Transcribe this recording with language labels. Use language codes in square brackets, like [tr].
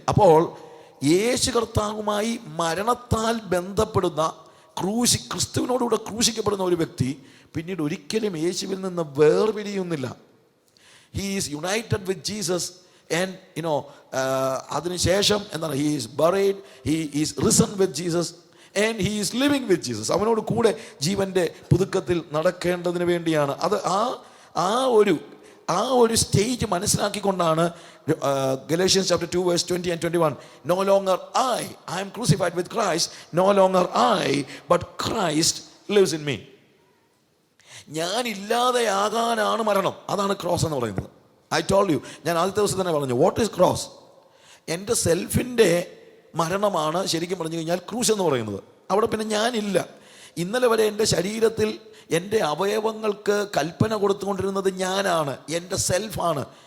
[ml] അപ്പോൾ യേശു കർത്താവുമായി മരണത്താൽ ബന്ധപ്പെടുന്ന ക്രിസ്തുവിനോടുകൂടെ ക്രൂശിക്കപ്പെടുന്ന ഒരു വ്യക്തി പിന്നീട് ഒരിക്കലും യേശുവിൽ നിന്ന് വേർപിരിയുന്നില്ല. [en] he is united with Jesus and [ml] അതിനുശേഷം എന്താണ്? [en] He is buried, he is risen with Jesus and he is living with Jesus. [ml] അവനോട് കൂടെ ജീവൻ്റെ പുതുക്കത്തിൽ നടക്കേണ്ടതിന് വേണ്ടിയാണ്. അത് ആ ഒരു stage മനസ്സിലാക്കിക്കൊണ്ടാണ് [en] Galatians chapter 2 verse 20 and 21, no longer I am crucified with Christ, no longer I but Christ lives in me. [ml] ഞാൻ ഇല്ലാതെയാകാനാണ് മരണം. അതാണ് ക്രോസ് എന്ന് പറയുന്നത്. [en] I told you, [ml] ഞാൻ ആദ്യത്തെ ദിവസം തന്നെ പറഞ്ഞു, [en] What is cross? [ml] എൻ്റെ സെൽഫിൻ്റെ മരണമാണ് ശരിക്കും പറഞ്ഞു കഴിഞ്ഞാൽ ക്രൂശ് എന്ന് പറയുന്നത്. അവിടെ പിന്നെ ഞാനില്ല. ഇന്നലെ വരെ എൻ്റെ ശരീരത്തിൽ എൻ്റെ അവയവങ്ങൾക്ക് കൽപ്പന കൊടുത്തുകൊണ്ടിരുന്നത് ഞാനാണ്, എൻ്റെ സെൽഫാണ്.